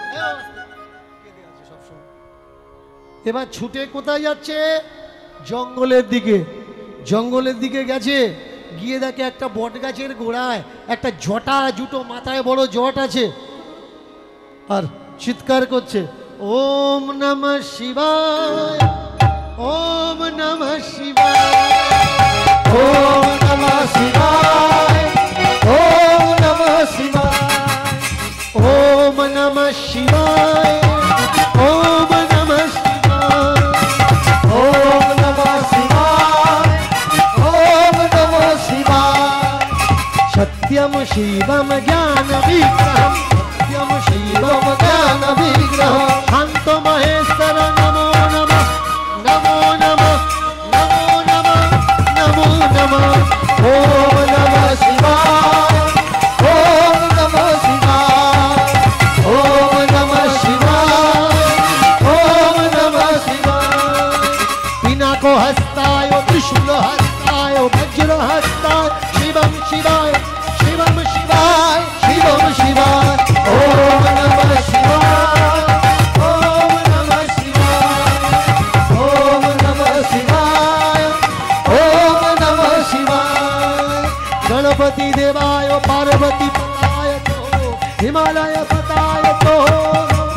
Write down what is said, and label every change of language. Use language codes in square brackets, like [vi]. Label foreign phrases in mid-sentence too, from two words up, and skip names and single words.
[bn] এবার ছুটে কোথায় যাচ্ছে? জঙ্গলের দিকে। জঙ্গলের দিকে গেছে, গিয়ে দেখে একটা বট গাছের গোড়ায় একটা জটা জুটো, মাথায় বড় জট আছে, আর চিৎকার করছে, [sa] ওম নমঃ শিবায়, ওম নমঃ শিবায়, ওম নমঃ শিবায়, ওম নমঃ শিবায়, ওম নমঃ শিবায়, ওম নমঃ শিবায়, ওম নমঃ শিবায়, ওম নমঃ শিবায়। সত্যম শিবম জ্ঞান বিগ্রহম, সত্যম শিবম জ্ঞান বিগ্রহম, শান্ত মহেশ্বর নমো নমঃ, নমো নমঃ, নমো নমঃ, নমো নমঃ। ওম নমঃ শিবায়, ওম নমঃ শিবায়, ওম নমঃ শিবায়, ওম নমঃ শিবায়। পিনাকো হস্তায়, ত্রিশূল হস্তায়, বজ্র হস্তায়, শিবম শিবায়, শিবম শিবায়, শিবম শিবায়। ওম নমঃ শিবায়, ওম নমঃ শিবায়, ওম নমঃ শিবায়, ওম নমঃ শিবায়। गणपति देवाय पार्वती पताय तो, हिमालय पताय तो,